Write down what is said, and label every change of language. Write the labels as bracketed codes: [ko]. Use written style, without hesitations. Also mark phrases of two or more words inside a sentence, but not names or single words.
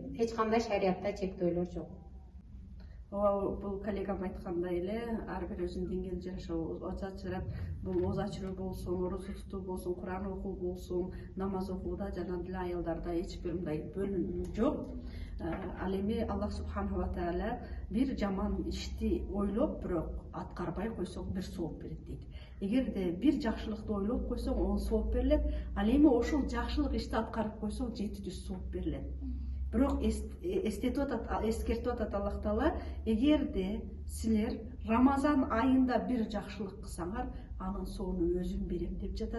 [ky] Эч кандай шариатта чектөөлөр жок. Ооба, бул коллегам айткандай эле, ар бир өзүнүн деңгээлине жараша ооз ачырат. Бул ооз ачыруу болсун, орозо тутуу болсун, Куран окуу болсун, намаз окууда жана деле аялдарда эч бир мындай бөлүнүү жок. Ал эми [ar] الله سبحانه وتعالى [ky] бир жаман ишти ойлоп, бирок аткарбай койсоң бир сооп берет дейт. Эгерде бир жакшылыкты ойлоп койсоң, 10 сооп берилет. Ал эми ошол жакшылык ишти аткарып койсоң 700 сооп берилет. Бирок эскертип атат [ar] الله تعالى, [ky] эгерде силер Рамазан айында бир жакшылык кылсаңар, анын соонун өзүм берем деп жатат.